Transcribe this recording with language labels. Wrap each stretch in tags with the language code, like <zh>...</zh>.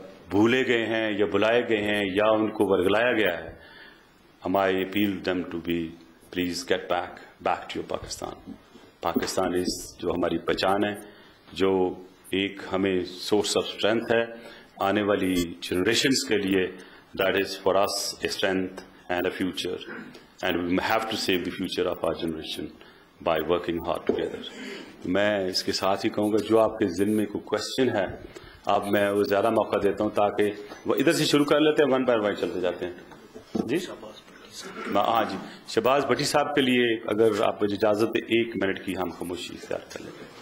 <ur>بھولے گئے ہیں یا بلائے گئے ہیں یا ان کو ورگلایا گیا ہے.</ur> <en>I appeal them to be please get back to your Pakistan.</en> <ur>Pakistan جو ہماری پہچان ہے, جو ایک ہمیں</ur> <en>source of strength</en> <ur>ہے آنے والی جنریشنز کے لیے.</ur> <en>That is for us a strength and a future, and we have to save the future of our generation by working hard together.</en> <ur>میں اس کے ساتھ ہی کہوں گا جو آپ کے ذہن میں کوئی کوشچن ہے آپ میں وہ زیادہ موقع دیتا ہوں تاکہ وہ ادھر سے شروع کر لیتے ہیں,</ur> <en>one by one</en> <ur>چلتے جاتے ہیں. جی ہاں جی, شہباز بھٹی صاحب کے لیے اگر آپ مجھے اجازت دیں 1 منٹ کی ہم خاموشی اختیار کر لیں.</ur>